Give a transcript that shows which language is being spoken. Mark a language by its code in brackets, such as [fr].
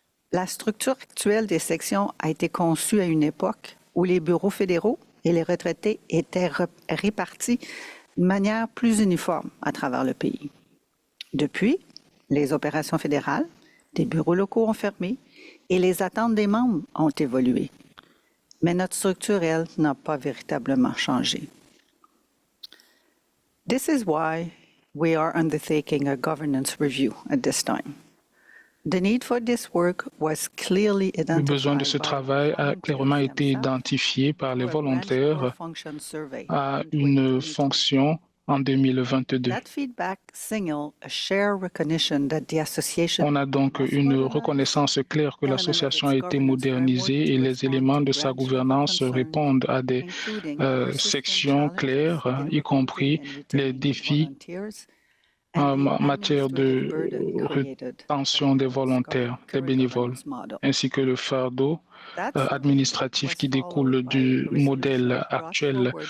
[fr] La structure actuelle des sections a été conçue à une époque où les bureaux fédéraux et les retraités étaient répartis de manière plus uniforme à travers le pays. Depuis, les opérations fédérales, des bureaux locaux ont fermé et les attentes des membres ont évolué. Mais notre structure, elle, n'a pas véritablement changé. [en] This is why we are undertaking a governance review at this time. The need for this work was clearly [fr] Le besoin de ce travail a clairement été identifié par les volontaires à une fonction en 2022. [en] That feedback signal a shared recognition that the association [fr] On a donc une reconnaissance claire que l'association a été modernisée et les éléments de sa gouvernance répondent à des sections claires, y compris les défis en matière de rétention des volontaires, des bénévoles, ainsi que le fardeau administratif qui découle du modèle actuel.